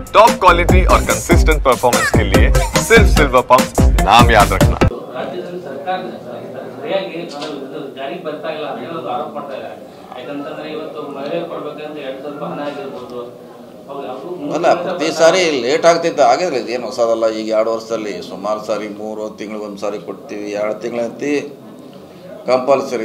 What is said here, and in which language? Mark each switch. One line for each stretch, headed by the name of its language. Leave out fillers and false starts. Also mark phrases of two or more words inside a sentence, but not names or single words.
English: top quality
Hindi: और
English: consistent performance
Hindi: के लिए सिर्फ सिल्वर पंप नाम याद रखना।
Kannada: ರಾಜ್ಯದಲ್ಲಿ ಸರ್ಕಾರ ಸರಿಯಾಗಿ ಜಾರಿಗೆ ಬರ್ತಾ ಇಲ್ಲ ಅನ್ನೋ ಆರೋಪ ಮಾಡ್ತಾ ಇದ್ದಾರೆ. ಯಾಕಂತಂದ್ರೆ ಇವತ್ತು ಮಹಿಳೆಯರು ಕೊಡ್ಬೇಕಂದ್ರೆ 2,000 ಹಣ ಆಗಿರ್ಬೋದು. ಅಲ್ಲ, ಪ್ರತಿ ಸಾರಿ ಲೇಟ್ ಆಗ್ತಿದ್ದ ಆಗಿದ್ರೆ ಇದೇನು ಹೊಸದಲ್ಲ. ಈಗ 2 ವರ್ಷದಲ್ಲಿ ಸುಮಾರು ಸಾರಿ 3 ತಿಂಗಳಿಗೆ ಒಂದು ಸಾರಿ ಕೊಡ್ತೀವಿ, 2 ತಿಂಗಳಂತಿ ಕಂಪಲ್ಸರಿ.